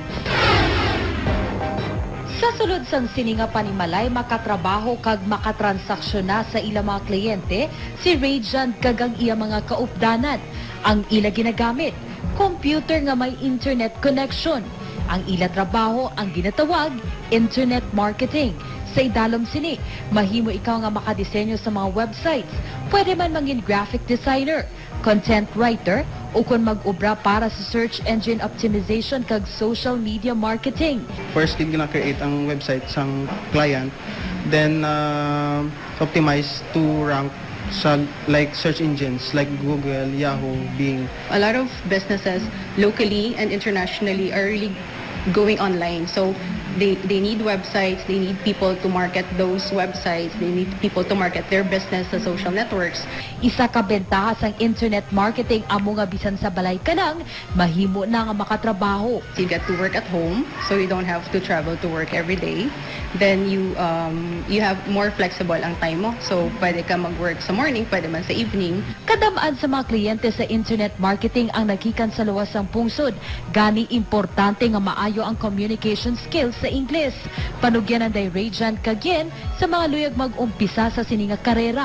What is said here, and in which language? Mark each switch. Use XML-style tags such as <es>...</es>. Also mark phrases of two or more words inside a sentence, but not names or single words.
<hil>Sa sulod sang sininga panimalay makatrabaho kag makatransaksyon sa ilang mga kliyente, si Radiant kag ang iya mga kaupdanan. Ang ila ginagamit, computer nga may</hil> <en>internet connection.</en> <hil>Ang ila trabaho ang ginatawag</hil> <en>internet marketing.</en> <hil>Sa idalom sini, mahimo ikaw nga makadisenyo sa mga websites. Pwede man mangin</hil> <en>graphic designer, content writer,</en> <hil>o kung mag-ubra para sa</hil> <en>search engine optimization</en> <hil>kag</hil> <en>social media marketing. First,</en> <hil>gina-create ang website sang client,</hil> <en>then optimize to rank sa like search engines like Google, Yahoo, Bing. A lot of businesses locally and internationally are really going online. So they need websites, they need people to market those websites, they need people to market their business sa social networks.</en> <hil>Isa ka bentaha sang</hil> <en>internet marketing</en> <hil>amo nga bisan sa balay kanang mahimo na nga makatrabaho.</hil> <en>You get to work at home, so you don't have to travel to work every day. Then you have more flexible</en> <hil>ang time mo. So pwede ka mag-work sa morning, pwede man sa evening. Kadamaan sa mga kliyente sa</hil> <en>internet marketing</en> <hil>ang nagikan sa luwas ng pungsod. Gani importante nga maayo ang</hil> <en>communication skills</en> <hil>sa Ingles. Panugyan ang Radiant kagyen sa mga luyag mag-umpisa sa sininga karera.</hil>